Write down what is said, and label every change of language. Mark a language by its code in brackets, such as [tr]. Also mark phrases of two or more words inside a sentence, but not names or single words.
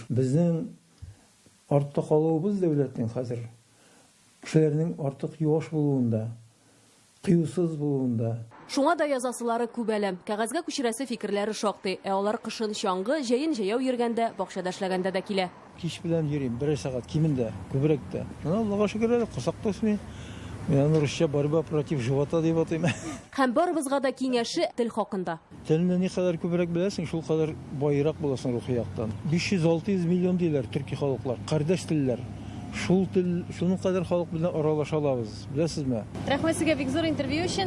[tt] Безнең артта калуыбыз дәүләтнең хәзер кешеләрнең артык юаш булуында, кыюсыз булуында. Шуңа да язасылары күп әлем. Кәгазьгә күчерәсе фикерләре шактый. Ә алар кышын чаңгы, җәен җәяү йөргәндә, бакчада эшләгәндә дә килә. Кич белән йөрим, 1 сәгать кимендә, күбрәк тә. Аллага шөкер, кысак тосмый. Мен русча [ru] борьба против живота [tt] деп атаймын. Һәм барыбызга да киңәше тел хакында. Телне ни кадәр күбрәк беләсең, шул кадәр байрак буласың рухи яктан. 500-600 миллион диләр төрки халыклар, кардәш телләр. Шул тел, шуның кадәр халык белән аралаша алабыз. Беләсезме? Рәхмәт сезгә бик зур интервью өчен.